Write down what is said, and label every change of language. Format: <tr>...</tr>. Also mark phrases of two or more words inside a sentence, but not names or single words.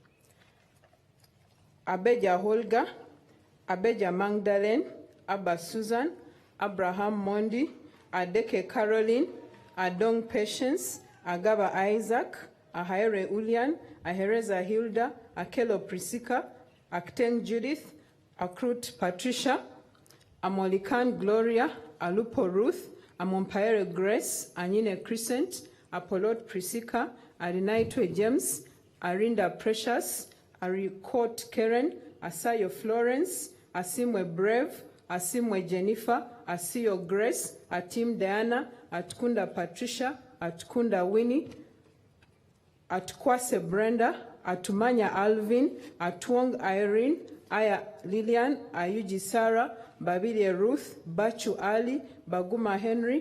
<en>Abeja Holga, Abeja Magdalene, Abba Susan, Abraham Mondi, Adeke Caroline, Adong Patience, Agaba Isaac, Ahaere Ulian, Ahereza Hilda, Akelo Prisika, Akteng Judith, Akrut Patricia, Amolikan Gloria, Alupo Ruth, Amompaere Grace, Anyine Crescent, Apolot Prisika, Arinaitwe James, Arinda Precious, Arikot Karen, Asayo Florence, Asimwe Brave, Asimwe Jennifer, Asiyo Grace, Atim Diana, Atkunda Patricia, Atkunda Winnie, Atkwase Brenda, Atumanya Alvin, Atwong Irene, Aya Lillian, Ayuji Sarah, Babile Ruth, Bachu Ali, Baguma Henry,</en>